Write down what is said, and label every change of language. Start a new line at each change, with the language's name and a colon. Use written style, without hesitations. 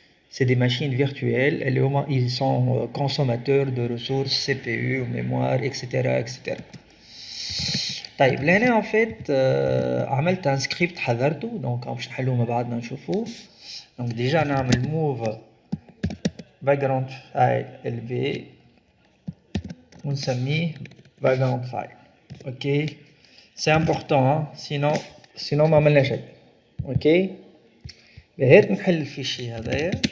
French: c'est des machines virtuelles, ils sont consommateurs de ressources CPU, mémoire, etc. etc.
Arabic: طيب لهنا en fait عملت un script حذرته donc باش نحلوه مع بعضنا نشوفوه. donc déjà نعمل move background file lv ونسميه background file.
French: ok c'est important hein?
Arabic: sinon ما عملنا شيء. ok بهيك نحل الفيشي هذايا.